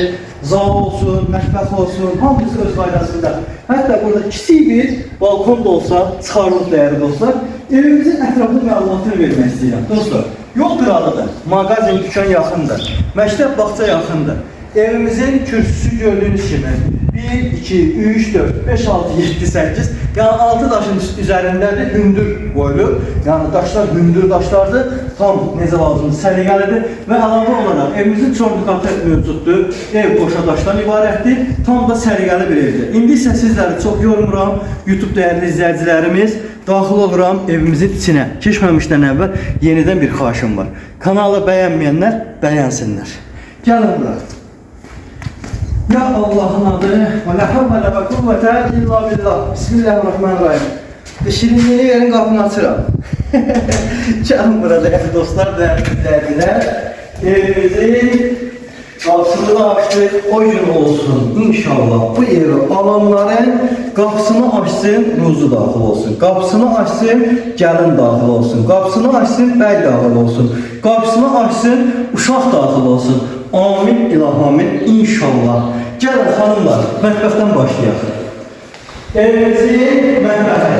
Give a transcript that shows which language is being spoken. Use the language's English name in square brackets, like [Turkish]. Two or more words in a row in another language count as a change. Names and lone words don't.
[Azerbaijani] Zal olsun, mətbəx olsun, hamısı öz qaydasında. Hətta burada kiçik bir balkon da olsa çıxarılır değerli dostlar. Evimizin ətraflı məlumatını vermək istəyirəm. Dostlar, yol qıralıdır, mağazin, dükkan yaxındır, məktəb, bağça yaxındır. Evimizin kürsüsü gördüğünüz gibi 1, 2, 3, 4, 5, 6, 7, 8, yani 6 daşın üzerinde hündür boylu, yani daşlar hündür daşlardır, tam necə lazımdır, səliqəlidir və əlavə olaraq evimizin çoxlu katı mövcuddur, ev boşa daşdan ibarətdir, tam da səliqəli bir evdir. İndi isə sizləri çox yormuram, YouTube değerli izləyicilərimiz, daxil oluram evimizin içine. Keçməmişdən əvvəl yenidən bir xahişim var. Kanalı bəyənməyənlər bəyənsinlər. Gəlin bura. [Turkish] Ya Allah'ın adı ve [Arabic] لا حول و قوة إلا بالله. [Azerbaijani] Bismillahirrahmanirrahim. Şirinliğini verin, kapını açıram. [Turkish] Canım burada değerli dostlar, değerli izleyiciler. Evimizin kapısını da açtık, o gün olsun inşallah. [Azerbaijani] Bu evi alanların kapısını açsın, ruzu daxil olsun. Kapısını açsın, gəlin daxil olsun. Kapısını açsın, bəy daxil olsun. Kapısını açsın, uşaq daxil olsun. Amin ilahamin inşallah. Gəlin xanımlar, mətbəxdən başlayaq. Evimizin mətbəxi.